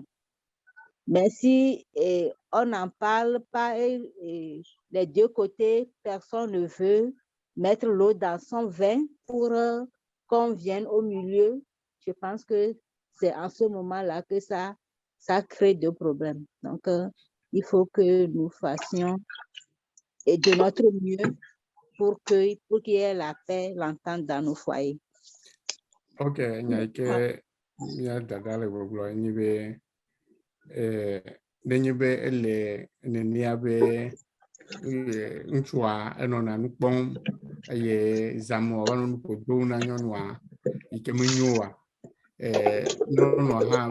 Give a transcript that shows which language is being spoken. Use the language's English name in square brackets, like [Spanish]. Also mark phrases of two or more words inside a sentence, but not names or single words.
[French] Mais si on n'en parle pas et les deux côtés, personne ne veut mettre l'eau dans son vin pour qu'on vienne au milieu, je pense que c'est en ce moment-là que ça crée des problèmes. Donc, il faut que nous fassions de notre mieux pour qu'il y ait la paix, l'entente dans nos foyers. [Ewe] Ok, Nyaike, ya dada le gbogbo ni be nenye be ele nenia be ŋutsua enɔ na nu kpɔm eye zãmu ava nɔ nu ƒo dom na nyɔnua yi ke menyo oa nyɔnua hã